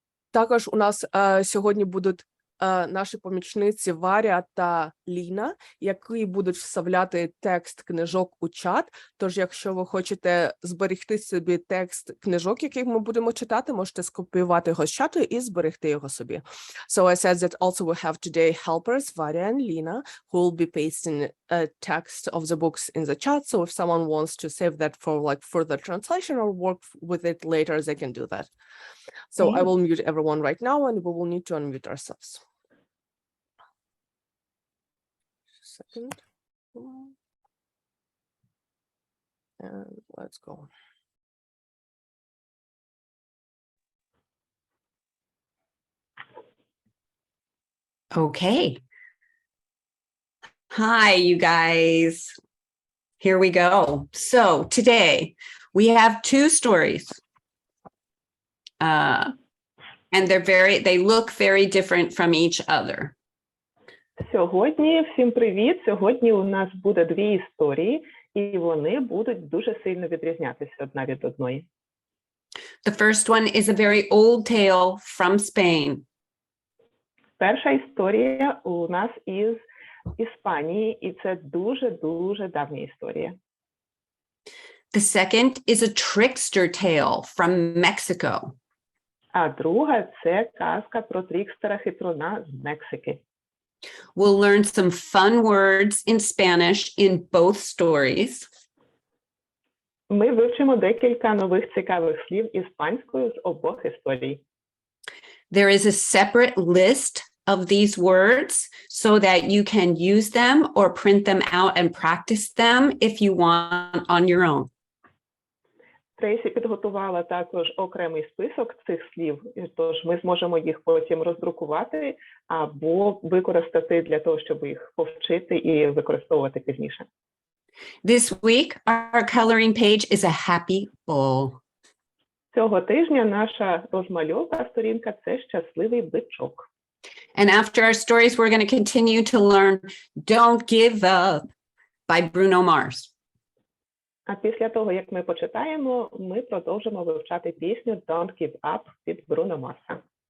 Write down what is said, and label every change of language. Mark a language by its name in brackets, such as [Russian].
[Ukrainian] Також у нас сьогодні будуть наші помічниці Варя та Ліна, які будуть вставляти текст книжок у чат. Тож, якщо ви хочете зберегти собі текст книжок, яких ми будемо читати, можете скопіювати його з чату і зберегти його собі. [English] So I said that also we have today helpers, Varya and Lina, who will be pasting text of the books in the chat. So if someone wants to save that for like further translation or work with it later, they can do that. So I will mute everyone right now, and we will need to unmute ourselves. Second. And let's go. Okay. Hi, you guys. Here we go. So today we have two stories. And they look very different from each other. [Ukrainian] Сьогодні, всім привіт! Сьогодні у нас буде дві історії, і вони будуть дуже сильно відрізнятися одна від одної. [English] The first one is a very old tale from Spain. [Ukrainian] Перша історія у нас із Іспанії, і це дуже-дуже давня історія. [English] The second is a trickster tale from Mexico. [Ukrainian] А друга – це казка про трікстера-хитруна з Мексики. [English] We'll learn some fun words in Spanish in both stories. [Ukrainian] Ми вивчимо декілька нових цікавих слів іспанською з обох історій. [English] There is a separate list of these words so that you can use them or print them out and practice them if you want on your own. [Ukrainian] Трейсі підготувала також окремий список цих слів, тож ми зможемо їх потім роздрукувати або використати для того, щоб їх повчити і використовувати пізніше. [English] This week, our coloring page is a happy bull. [Ukrainian] Цього тижня наша розмальовка сторінка – це щасливий бичок. [English] And after our stories, we're going to continue to learn Don't Give Up by Bruno Mars. [Ukrainian] А після того, як ми почитаємо, ми продовжимо вивчати пісню Don't Give Up від Бруно Марса.